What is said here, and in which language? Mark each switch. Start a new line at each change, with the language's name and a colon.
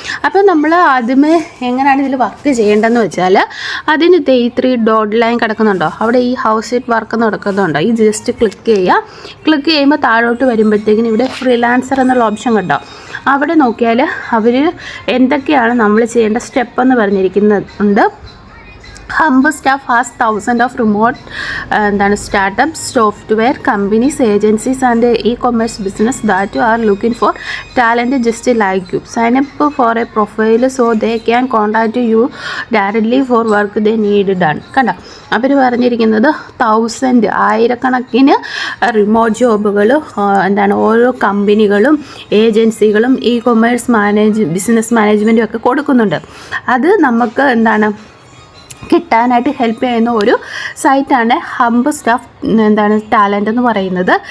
Malayalam: അപ്പോൾ നമ്മൾ ആദ്യമേ എങ്ങനെയാണ് ഇതിൽ വർക്ക് ചെയ്യേണ്ടതെന്ന് വെച്ചാൽ, അതിന് 3 ഡോട്ട് ലൈൻ കിടക്കുന്നുണ്ടോ, അവിടെ ഈ ഹൗസ് ഇറ്റ് വർക്ക് നടക്കുന്നുണ്ടോ, ഈ ജസ്റ്റ് ക്ലിക്ക് ചെയ്യുക. ക്ലിക്ക് ചെയ്യുമ്പോൾ താഴോട്ട് വരുമ്പോഴത്തേക്കിനും ഇവിടെ ഫ്രീലാൻസർ എന്നുള്ള ഓപ്ഷൻ കണ്ടോ, അവിടെ നോക്കിയാൽ അവർ എന്തൊക്കെയാണ് നമ്മൾ ചെയ്യേണ്ട സ്റ്റെപ്പ് എന്ന് പറഞ്ഞിരിക്കുന്നുണ്ട്.
English: Humble Staff has thousands of remote startups, software companies, agencies and e-commerce business that are looking for talent just like you. Sign up for a profile so they can contact you directly for work they need done.
Malayalam: കണ്ടോ, അവർ പറഞ്ഞിരിക്കുന്നത് 1000 ആയിരക്കണക്കിന് remote ജോബുകൾ ഓരോ കമ്പനികളും ഏജൻസികളും business മാനേജ്മെൻറ്റും ഒക്കെ കൊടുക്കുന്നുണ്ട്. അത് നമുക്ക് കിട്ടാനായിട്ട് ഹെൽപ്പ് ചെയ്യുന്ന ഒരു സൈറ്റാണ് ഹംബ് സ്റ്റാഫ് ടാലൻ്റ് എന്ന് പറയുന്നത്.